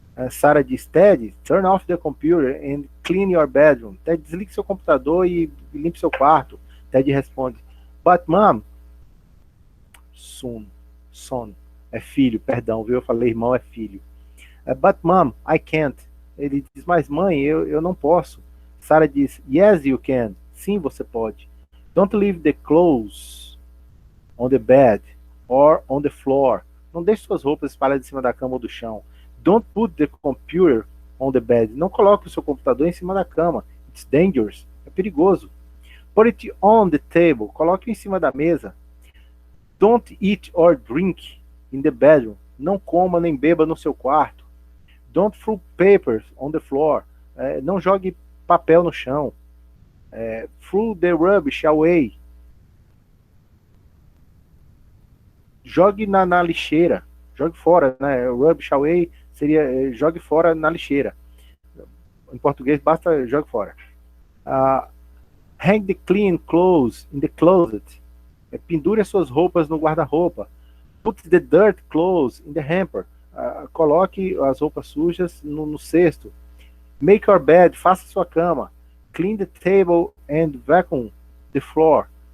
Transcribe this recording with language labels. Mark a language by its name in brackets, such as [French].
[Portuguese] Sarah diz, [English] Ted, turn off the computer and clean your bedroom. [Portuguese] Ted, desligue seu computador e limpe seu quarto. Ted responde, [English] but mom, [Portuguese] son, é filho, perdão, viu? Eu falei irmão, é filho. [English] But mom, I can't. [Portuguese] Ele diz, mas mãe, eu não posso. Sarah diz, [English] yes you can. [Portuguese] Sim, você pode. [English] Don't leave the clothes on the bed or on the floor. [Portuguese] Não deixe suas roupas espalhadas em cima da cama ou do chão. [English] Don't put the computer on the bed. [Portuguese] Não coloque o seu computador em cima da cama. [English] It's dangerous. [Portuguese] É perigoso. [English] Put it on the table. [Portuguese] Coloque em cima da mesa. [English] Don't eat or drink in the bedroom. [Portuguese] Não coma nem beba no seu quarto. [English] Don't throw papers on the floor. [Portuguese] Não jogue papel no chão. [English] Throw the rubbish away. [Portuguese] Jogue na lixeira. Jogue fora, né? [English] Rubbish away [Portuguese] seria jogue fora na lixeira. Em português, basta jogue fora. [English] Hang the clean clothes in the closet. [Portuguese] Pendure as suas roupas no guarda-roupa. [English] Put the dirt clothes in the hamper. [Portuguese] Coloque as roupas sujas no cesto. [English] Make your bed. [Portuguese] Faça sua cama. [English] Clean the table and vacuum the floor.